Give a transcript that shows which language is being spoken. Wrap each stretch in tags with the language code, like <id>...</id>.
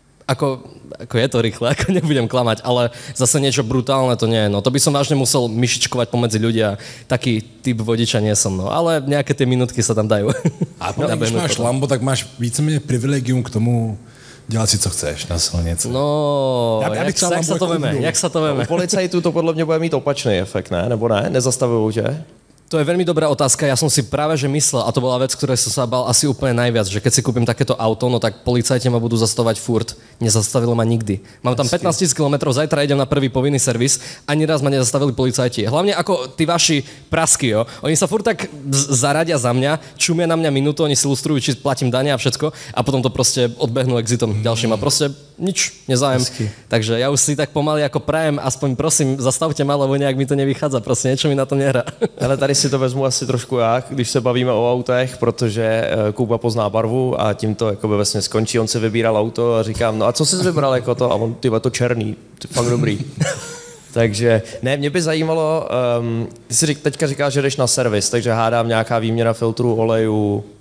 <sk>ako je to rýchle, ako nebudem klamať, ale zase niečo brutálne to nie je. No to by som vážne musel myšičkovať pomedzi ľudia. Taký typ vodiča nie som, no. Ale nejaké tie minútky sa tam dajú.</sk> <cs>A když máš Lambo, tak máš víceméně privilegium k tomu dělat si, co chceš na silnici. No, jak sa to veme? U policajtů to podle mě bude mít opačný efekt, ne? Nebo ne?</cs> <sk>Nezastavujú, že? To je veľmi dobrá otázka. Ja som si práve že myslel, a to bola vec, ktorej som sa bál asi úplne najviac, že keď si kúpim takéto auto, no tak policajti ma budú zastavovať furt. Nezastavilo ma nikdy. Mám tam 15 000 kilometrov, zajtra idem na prvý povinný servis, ani raz ma nezastavili policajti. Hlavne ako tí vaši prasky, jo. Oni sa furt tak zaradia za mňa, čumia na mňa minútu, oni si ilustrujú, či platím dane a všetko a potom to proste odbehnú exitom ďalším a proste nič, nezájem. Takže ja už si tak pomaly ako prajem, aspoň prosím, zastavte ma, lebo nejak mi to nevychádza, proste niečo mi na to nehrá.</sk> <cs>Ale tady si to vezmu asi trošku já, když se bavíme o autech, protože Kuba pozná barvu a tím to jakoby vlastně skončí. On si vybíral auto a říkám, no a co jsi vybral jako to? A on, tyhle, to černý, to fakt dobrý. Takže, ne, mě by zajímalo, ty si teďka říkáš, že jdeš na servis, takže hádám nějaká výměna filtru, olejů.</cs>